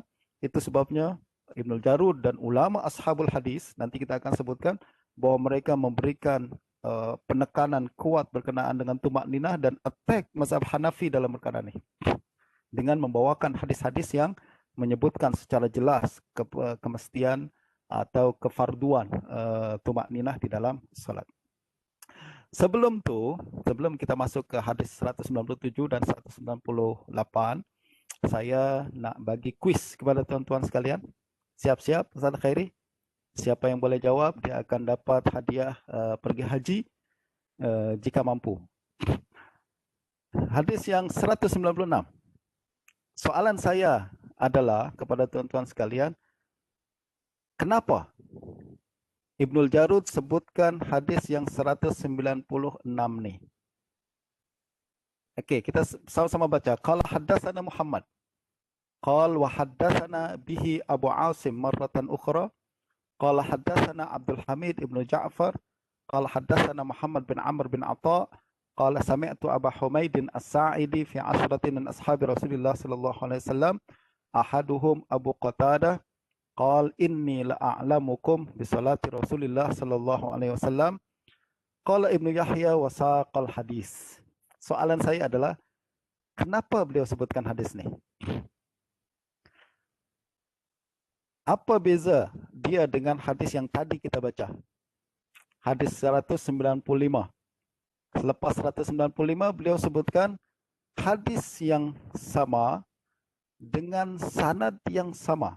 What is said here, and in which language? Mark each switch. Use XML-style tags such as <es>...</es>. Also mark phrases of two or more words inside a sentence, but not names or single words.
<ms>Itu sebabnya Ibnu Jarud dan ulama</ms> <ar>أصحاب الحديث,</ar> <ms>nanti kita akan sebutkan, bahwa mereka memberikan penekanan kuat berkenaan dengan tumak ninah dan attack mazhab Hanafi dalam perkara ini. Dengan membawakan hadis-hadis yang menyebutkan secara jelas kemestian atau kefarduan tumak ninah di dalam salat. Sebelum kita masuk ke hadis 197 dan 198, saya nak bagi kuis kepada tuan-tuan sekalian. Siap-siap, Ustaz Khairi? Siapa yang boleh jawab, dia akan dapat hadiah pergi haji jika mampu. Hadis yang 196. Soalan saya adalah kepada tuan-tuan sekalian, kenapa Ibnul Jarud sebutkan hadis yang 196 ni? Okey, kita sama-sama baca.</ms> <ar>قال حدثنا محمد. قال وحدثنا به أبو عاصم مرة أخرى. قال حدثنا عبد الحميد بن جعفر. قال حدثنا محمد بن عمرو بن عطاء قال سمعت أبا حميد الساعدي في عشرة من أصحاب رسول الله صلى الله عليه وسلم. أحدهم أبو قتادة قال إني لأعلمكم بصلاة رسول الله صلى الله عليه وسلم. قال ابن يحيى وساق الحديث.</ar> <ms>Soalan saya adalah, kenapa beliau sebutkan hadis ni? Apa beza dia dengan hadis yang tadi kita baca? Hadis 195. Selepas 195 beliau sebutkan hadis yang sama dengan sanad yang sama.</ms>